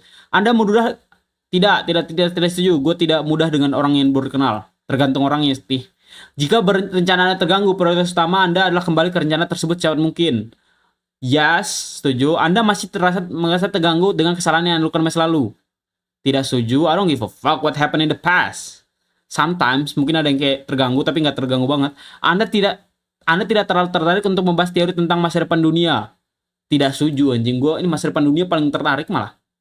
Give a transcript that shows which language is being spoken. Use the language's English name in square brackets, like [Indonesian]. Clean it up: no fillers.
[Indonesian] Anda mudah tidak setuju. Gue tidak mudah dengan orang yang baru kenal. Tergantung orangnya, sih. Jika rencana Anda terganggu, prioritas utama Anda adalah kembali ke rencana tersebut secepat mungkin. Yes, setuju. Anda masih merasa terganggu dengan kesalahan yang dilakukan masa lalu. Tidak setuju. [English] I don't give a fuck what happened in the past. [Indonesian] Sometimes mungkin ada yang kayak terganggu tapi nggak terganggu banget. Anda tidak terlalu tertarik untuk membahas teori tentang masa depan dunia. Tidak setuju, anjing. Gue ini masa depan dunia paling tertarik malah.